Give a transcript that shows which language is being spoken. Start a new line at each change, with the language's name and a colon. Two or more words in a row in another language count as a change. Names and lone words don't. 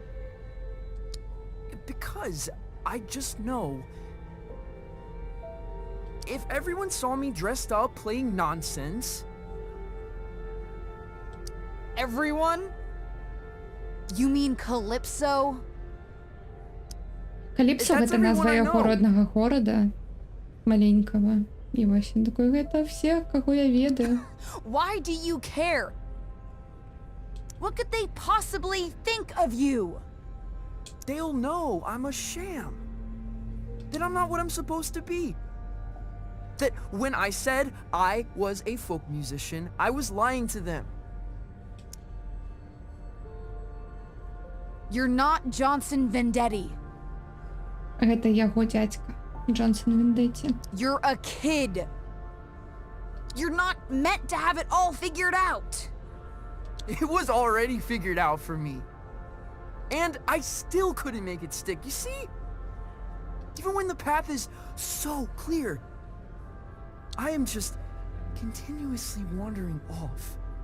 English: Because I just know... if everyone saw me dressed up playing nonsense... Everyone? You mean Calypso?
Belarusian: Каліпсо — гэта назва яго роднага горада, маленькага. І вось він такой, гэта все, каго я ведаю.
English: Why do you care? What could they possibly think of you? They'll know I'm a sham. That I'm not what I'm supposed to be. That when I said I was a folk musician, I was lying to them. You're not Johnson Vendetti.
Belarusian: Гэта яго дядька, Джонсон Вендетти.
English: You're a kid. You're not meant to have it all figured out. It was already figured out for me. And I still couldn't make it stick, you see? Even when the path is so clear, I am just continuously wandering off.